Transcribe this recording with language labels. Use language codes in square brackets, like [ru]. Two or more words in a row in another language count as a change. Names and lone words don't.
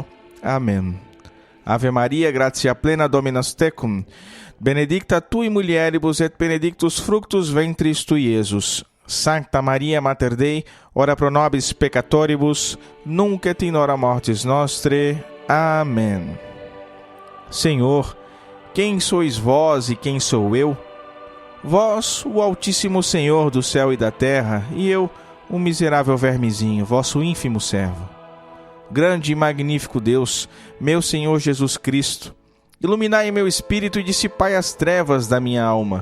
[pt] Amém. [la] Ave Maria, gratia plena, Dominus tecum, benedicta tui mulieribus et benedictus fructus ventris tui, Iesus. Sancta Maria Mater Dei, ora pro nobis peccatoribus, nunc et in hora mortis nostre. [pt] Amém. Senhor, quem sois vós e quem sou eu? Vós, o Altíssimo Senhor do céu e da terra, e eu, o miserável vermezinho, vosso ínfimo servo. Grande e magnífico Deus, meu Senhor Jesus Cristo, iluminai meu espírito e dissipai as trevas da minha alma.